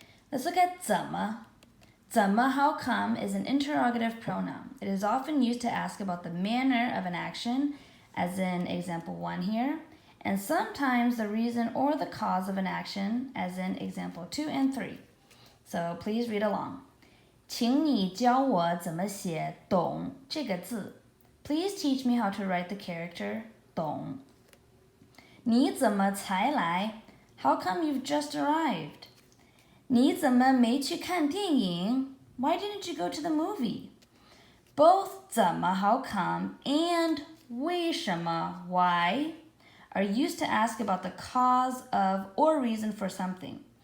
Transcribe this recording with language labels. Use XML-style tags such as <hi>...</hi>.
<en>Let's look at 怎么. 怎么, how come, is an interrogative pronoun. It is often used to ask about the manner of an action, as in example 1 here, and sometimes the reason or the cause of an action, as in example 2 and 3. So please read along.</en> <zh>请你教我怎么写懂这个字.</zh> <en>Please teach me how to write the character 懂.</en> <zh>你怎么才来?</zh> <en>How come you've just arrived?</en> <zh>你怎么没去看电影?</zh> <en>Why didn't you go to the movie? Both 怎么 how come and 为什么 why are used to ask about the cause of or reason for something.</en>